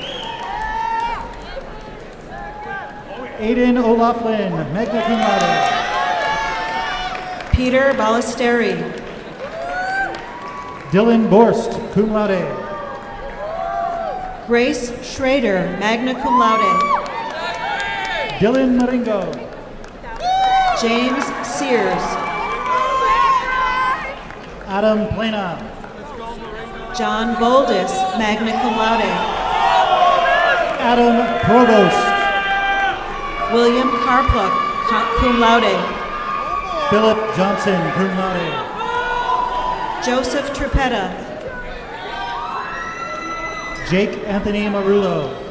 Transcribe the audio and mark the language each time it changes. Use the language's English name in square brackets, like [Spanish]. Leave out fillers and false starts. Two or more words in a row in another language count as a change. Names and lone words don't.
[English] Aiden O'Laughlin, [Latin] magna cum laude. [English] Peter Ballesteri. Dylan Borst, [Latin] cum laude. [English] Grace Schrader, [Latin] magna cum laude. [English] Dylan Maringo. James Sears. Adam Plana. John Boldis, [Latin] magna cum laude. [English] Adam Provost. William Carpluck, [Latin] cum laude. [English] Philip Johnson, [Latin] cum laude. [English] Joseph Tripetta. Jake Anthony Marullo.